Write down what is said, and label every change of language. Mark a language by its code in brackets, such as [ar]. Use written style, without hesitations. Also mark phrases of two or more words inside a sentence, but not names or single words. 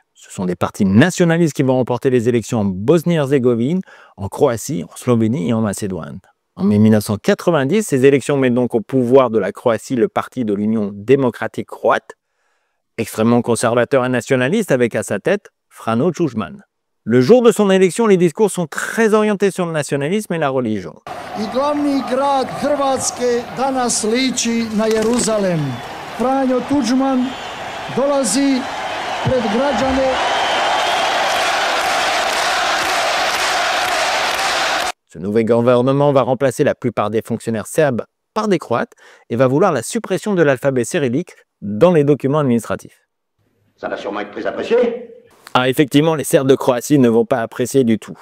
[fr] Ce sont des partis nationalistes qui vont remporter les élections en Bosnie-Herzégovine, en Croatie, en Slovénie et en Macédoine. En mai 1990, ces élections mettent donc au pouvoir de la Croatie le parti de l'Union démocratique croate, extrêmement conservateur et nationaliste avec à sa tête Frano Tuđman. Le jour de son élection, les discours sont très orientés sur le nationalisme et la religion. [hr] I glavni grad Hrvatske danas liči na Jeruzalem. Franjo Tuđman dolazi pred građane. [fr] Ce nouveau gouvernement va remplacer la plupart des fonctionnaires serbes par des Croates et va vouloir la suppression de l'alphabet cyrillique dans les documents administratifs. Ça va sûrement être très apprécié. Ah, effectivement, les Serbes de Croatie ne vont pas apprécier du tout.